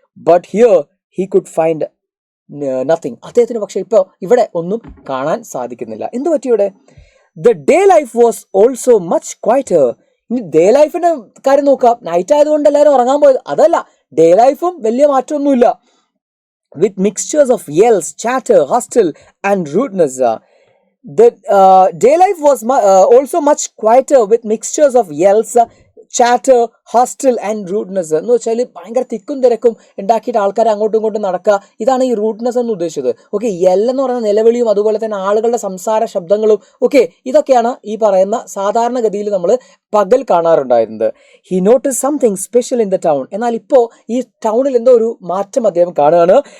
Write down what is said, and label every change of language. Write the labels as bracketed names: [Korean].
[English] But here he could find nothing. [Malayalam] അദ്ദേഹത്തിന് പക്ഷേ ഇപ്പോൾ ഇവിടെ ഒന്നും കാണാൻ സാധിക്കുന്നില്ല. എന്ത് പറ്റി ഇവിടെ? [English] The day life was also much quieter. [Malayalam] ഇനി ഡേ ലൈഫിന്റെ കാര്യം നോക്കാം. നൈറ്റ് ആയതുകൊണ്ട് എല്ലാവരും ഉറങ്ങാൻ പോയത് അതല്ല, ഡേ ലൈഫും വലിയ മാറ്റമൊന്നുമില്ല. [English] With mixtures of yells, chatter, hustle and rudeness. The day life was also much quieter with mixtures of yells, chatter, hustle and rudeness. [Malayalam] എന്ന് വെച്ചാൽ ഭയങ്കര തിക്കും തിരക്കും ഉണ്ടാക്കിയിട്ട് ആൾക്കാർ അങ്ങോട്ടും ഇങ്ങോട്ടും നടക്കുക. ഇതാണ് ഈ റൂഡ്നെസ് എന്ന് ഉദ്ദേശിച്ചത്. ഓക്കെ, എന്ന് പറയുന്ന നിലവിളിയും അതുപോലെ തന്നെ ആളുകളുടെ സംസാര ശബ്ദങ്ങളും ഒക്കെ ഇതൊക്കെയാണ് ഈ പറയുന്ന സാധാരണഗതിയിൽ നമ്മൾ പകൽ കാണാറുണ്ടായിരുന്നത്. [English] He notice something special in the town. [Malayalam] എന്നാൽ ഇപ്പോൾ ഈ ടൗണിൽ എന്തോ ഒരു മാറ്റം അദ്ദേഹം കാണുകയാണ്.